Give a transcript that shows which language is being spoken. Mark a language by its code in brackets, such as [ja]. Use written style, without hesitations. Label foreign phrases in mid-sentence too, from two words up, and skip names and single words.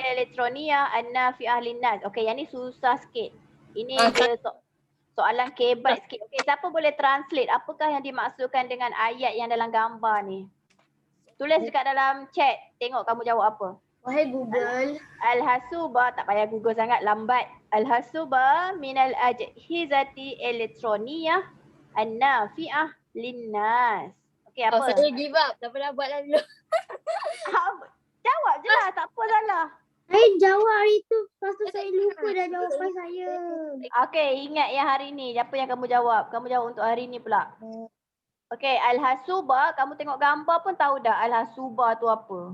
[ar] الإلكترونية النافعة للناس. [ms] Okey, yang ni susah sikit. Ini dia soalan kebat sikit. Okey, siapa boleh translate apakah yang dimaksudkan dengan ayat yang dalam gambar ni? Tulis dekat dalam chat. Tengok kamu jawab apa. Wahai Google. Al-hasuba, tak payah Google sangat, lambat. [ar] الحاسوب من الأجهزة الإلكترونية النافعة للناس. [ms] Okey, apa? Saya [en] give up. [ms] Tak pernah buat lah dulu. Jawab je lah, tak apa salah. Saya jawab hari tu. Lepas tu saya lupa dah jawapan saya. Okey, ingat yang hari ni. Apa yang kamu jawab? Kamu jawab untuk hari ni pula. Okey, al-hasuba, kamu tengok gambar pun tahu dah al-hasuba tu apa.